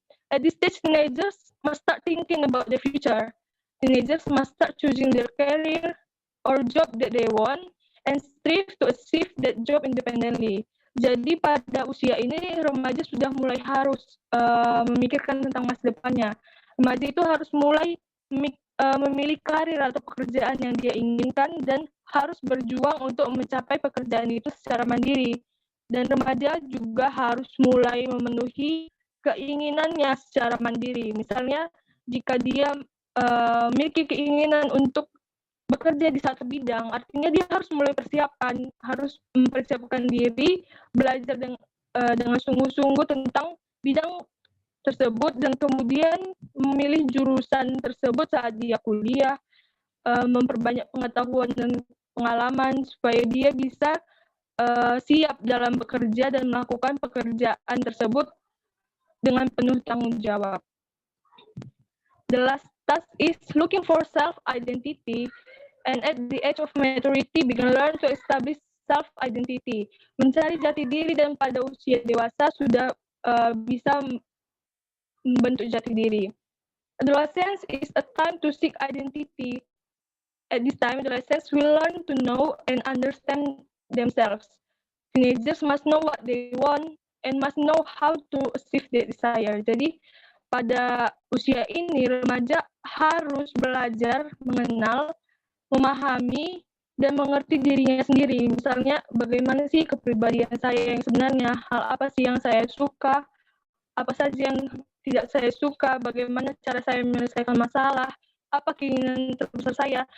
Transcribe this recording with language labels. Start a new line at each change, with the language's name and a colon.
English: At this stage, teenagers must start thinking about the future. Teenagers must start choosing their career or job that they want and strive to achieve that job independently.
Indonesian: Jadi pada usia ini remaja sudah mulai harus memikirkan tentang masa depannya. Remaja itu harus mulai memilih karir atau pekerjaan yang dia inginkan dan harus berjuang untuk mencapai pekerjaan itu secara mandiri. Dan remaja juga harus mulai memenuhi keinginannya secara mandiri. Misalnya jika dia memiliki keinginan untuk bekerja di satu bidang, artinya dia harus mulai harus mempersiapkan diri, belajar dengan sungguh-sungguh tentang bidang tersebut dan kemudian memilih jurusan tersebut saat dia kuliah, memperbanyak pengetahuan dan pengalaman supaya dia bisa siap dalam bekerja dan melakukan pekerjaan tersebut dengan penuh tanggung jawab.
English: The last task is looking for self-identity, and at the age of maturity, begin learn to establish self-identity.
Indonesian: Mencari jati diri dan pada usia dewasa sudah bisa membentuk jati diri.
English: Adolescence is a time to seek identity. At this time, adolescents will learn to know and understand themselves. Teenagers must know what they want and must know how to achieve their desire.
Indonesian: Jadi pada usia ini remaja harus belajar mengenal, memahami, dan mengerti dirinya sendiri. Misalnya bagaimana sih kepribadian saya yang sebenarnya, hal apa sih yang saya suka, apa saja yang tidak saya suka, bagaimana cara saya menyelesaikan masalah, apa keinginan terbesar saya.